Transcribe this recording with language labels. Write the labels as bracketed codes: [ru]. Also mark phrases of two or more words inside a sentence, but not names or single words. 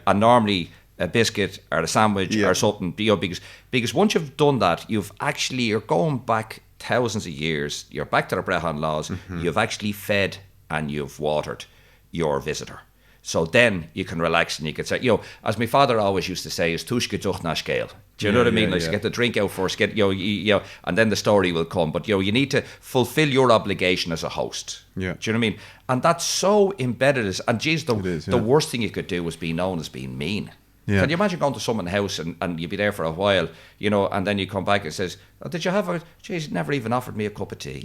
[en] And normally a biscuit or a sandwich or something. Because once you've done that, you're going back thousands of years. You're back to the Brehon Laws. You've actually fed and you've watered your visitor. So then you can relax and you can say, as my father always used to say, [ga] is tushke tuch na scale. [en] Do you know what I mean? Get the drink out first, and then the story will come. But you need to fulfill your obligation as a host. Yeah. Do you know what I mean? And that's so embedded. And geez, the worst thing you could do was be known as being mean. Yeah. Can you imagine going to someone's house and you'd be there for a while, and then you come back and says, did you have geez, never even offered me a cup of tea.